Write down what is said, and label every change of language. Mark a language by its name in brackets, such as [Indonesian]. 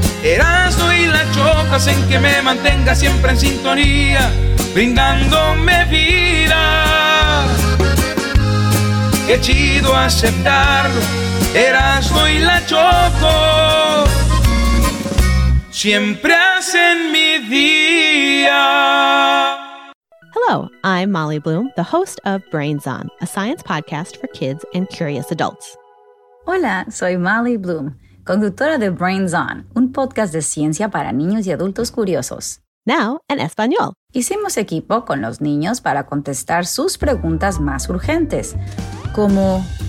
[Spanish] Erasmo y la Choco hacen que me mantenga siempre en sintonía, brindándome vida. Qué chido aceptarlo, Erasmo y la Choco siempre hacen mi día. [English] Hello, I'm Molly Bloom, the host of Brains On, a science podcast for kids and curious adults. [Spanish] Hola, soy Molly Bloom, conductora de Brains On, un podcast de ciencia para niños y adultos curiosos. Now, en español. Hicimos equipo con los niños para contestar sus preguntas más urgentes, como...